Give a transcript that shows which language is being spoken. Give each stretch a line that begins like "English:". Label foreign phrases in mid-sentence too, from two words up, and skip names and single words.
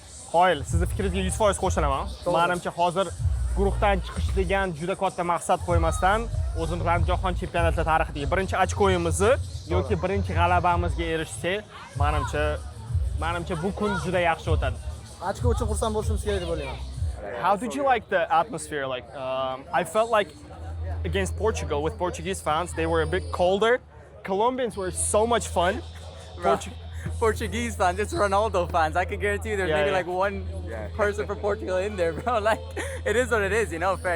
Uzbek: Qoyil, sizni fikringizga 100% qo'shilaman. Menimcha hozir guruhdan chiqish degan juda katta maqsad qo'ymasdan o'zimizning jahon chempionati tarixidagi birinchi ochkoyimizni yoki birinchi g'alabamizga erishsak, menimcha bu kun juda yaxshi o'tadi. Ochko uchun xursand bo'lishimiz kerak deb o'ylayman.
English: How did you like the atmosphere? I felt like against Portugal with Portuguese fans, they were a bit colder. Colombians were so much fun. Portuguese fans, it's Ronaldo fans. I can guarantee you there's maybe yeah. like one person from Portugal in there, bro. Like, it is what it is, you know, fair.